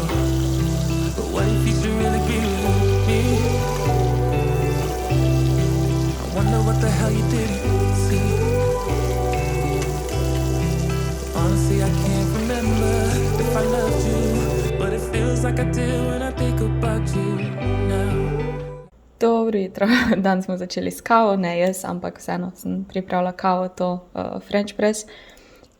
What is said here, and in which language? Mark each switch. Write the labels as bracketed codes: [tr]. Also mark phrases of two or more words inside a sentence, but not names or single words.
[en] But what if you should really be with me? I wonder what the hell you didn't see. Honestly, I can't remember if I loved you, but it feels like I did when I think about you now. [sl] Dobro jutro, dan smo začeli s kavo, ne jaz, ampak vseeno sem pripravila kavo, [en] to French press.